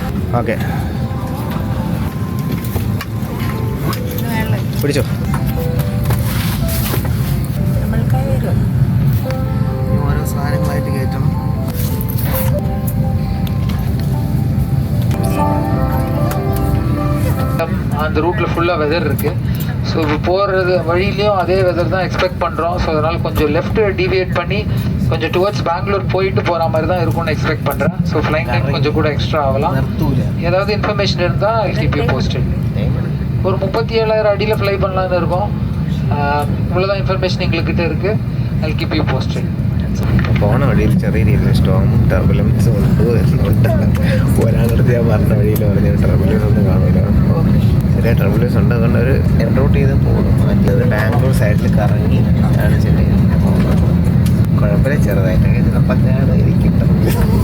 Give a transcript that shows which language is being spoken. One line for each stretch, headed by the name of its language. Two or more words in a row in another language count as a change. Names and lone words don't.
Malayalam: ഓക്കെ പിടിച്ചോ. ഓരോ സാധനങ്ങളായിട്ട് കയറ്റണം.
Tamil: அந்த ரூட்டில் ஃபுல்லாக வெதர் இருக்குது. ஸோ இப்போ போகிறது வழியிலையும் அதே வெதர் தான் எக்ஸ்பெக்ட் பண்ணுறோம். ஸோ அதனால் கொஞ்சம்
English: left deviate
Tamil: பண்ணி கொஞ்சம் டுவர்ட்ஸ் பெங்களூர் போயிட்டு போகிற மாதிரி தான் இருக்கும்னு எக்ஸ்பெக்ட் பண்ணுறேன். ஸோ
English: flying time
Tamil: கொஞ்சம் கூட எக்ஸ்ட்ரா ஆகலாம். ஏதாவது இன்ஃபர்மேஷன் இருந்தால்
English: keep you posted.
Tamil: ஒரு 37,000 அடியில் ஃப்ளை பண்ணலான்னு இருக்கோம். இவ்வளோதான் இன்ஃபர்மேஷன் எங்கள்கிட்ட இருக்குது.
English: I keep you posted.
Malayalam: പോണ വഴിയിൽ ചെറിയ രീതിയിൽ സ്റ്റോമും ടർബുലൻസും ഉണ്ട് എന്നുണ്ട്. ഒരാളടുത്ത് ഞാൻ പറഞ്ഞ വഴിയിൽ പറഞ്ഞ ടർബുലൻസ് ഒന്നും കാണില്ല. ചെറിയ ടർബുലൻസ് ഉണ്ട്. അതുകൊണ്ട് ഒരു എൻറോട്ട് ചെയ്ത് പോകും. മറ്റേത് ബാംഗ്ലൂർ സൈഡിൽ കറങ്ങി ആണ് ചെന്നൈ പോകുന്നത്. കുഴപ്പമില്ല, ചെറുതായിട്ടൊക്കെ ചിലപ്പോഴാണ് ഇരിക്കും ടർബുലൻസ്.